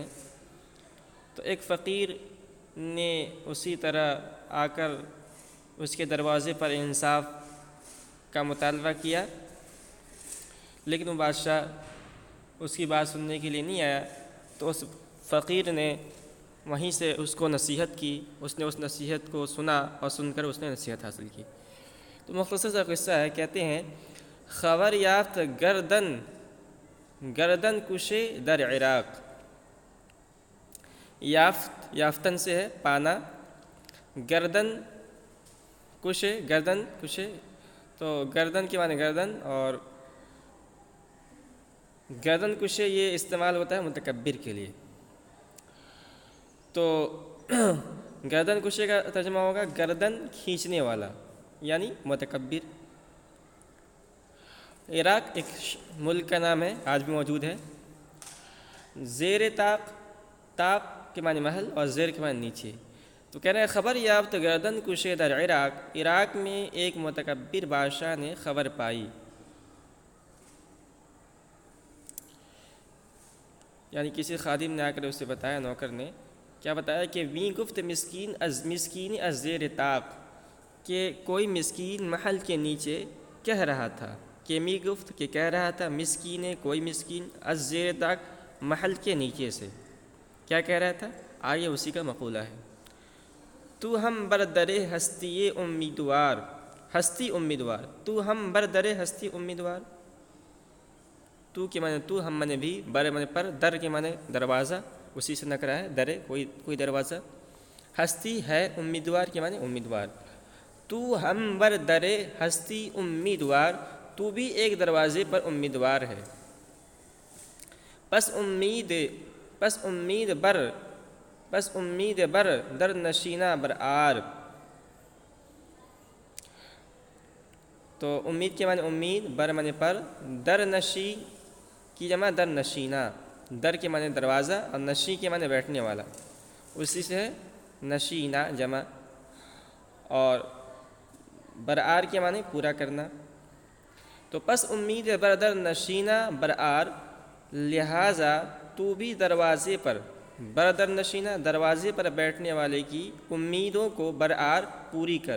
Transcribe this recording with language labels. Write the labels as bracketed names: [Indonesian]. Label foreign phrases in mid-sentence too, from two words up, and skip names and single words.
[Urdu] تو ایک فقیر نے اسی طرح آ کر اس کے دروازے پر انصاف کا مطالبہ کیا، لیکن وہ بادشاہ اس کی بات سننے کے لیے نہیں آیا۔ تو اس فقیر نے وہیں سے اس کو نصیحت کی، اس نے اس نصیحت کو سنا اور سن کر اس نے نصیحت حاصل کی۔ تو مختصر سا قصہ ہے، کہتے ہیں [Persian] خبر یافت گردن کشے در عراق۔ [Urdu] یافتن سے ہے پانا، [Persian] گردن کشے [Urdu] تو گردن کے معنی گردن، اور [Persian] گردن کشے [Urdu] یہ استعمال ہوتا ہے متکبر کے لیے۔ تو [Persian] گردن کشے [Urdu] کا ترجمہ ہوگا گردن کھینچنے والا، یعنی متکبر۔ عراق ایک ملک کا نام ہے، آج بھی موجود ہے۔ [Persian] زیر طاق [Urdu] کے معنی محل اور زیر کے معنی نیچے۔ [Persian] تو کہہ رہے ہیں خبر یافت گردن کشے در عراق [Urdu] میں ایک متکبر بادشاہ نے خبر پائی، یعنی کسی خادم نے آ کر اسے بتایا، نوکر نے کیا بتایا کہ [Persian] ویں گفت مسکین از زیر طاق، [Urdu] کہ کوئی مسکین محل کے نیچے کہہ رہا تھا، کہ [Persian] می گفت [Urdu] کہ کہہ رہا تھا، مسکین کوئی [Persian] مسکین از زیر طاق [Urdu] محل کے نیچے سے کیا کہہ رہا تھا، آئیے اسی کا مقولہ ہے۔ [Persian] تو ہم بردر ہستی امیدوار، تو ہم بردر ہستی امیدوار۔ [Urdu] تو کے معنی تو، ہم معنی بھی، بر معنی پر، در کے معنی دروازہ، اسی سے نکرا ہے، در کوئی دروازہ، ہستی ہے، امیدوار کے معنی امیدوار۔ [Persian] تو ہم بر در ہستی امیدوار، [Urdu] تو بھی ایک دروازے پر امیدوار ہے۔ [Persian] پس امید بر در نشینہ بر آر۔ [Urdu] تو امید کے معنی امید، بر معنی پر، در نشی کی جمع [Persian] در نشینہ، [Urdu] در کے معنی دروازہ اور نشی کے معنی بیٹھنے والا، اسی سے ہے نشینہ جمع، اور برآر کے معنی پورا کرنا۔ تو [Persian] پس امید بردر نشینہ برآر، [Urdu] لہٰذا تو بھی دروازے پر، [Persian] بردر نشینہ [Urdu] دروازے پر بیٹھنے والے کی امیدوں کو برآر پوری کر۔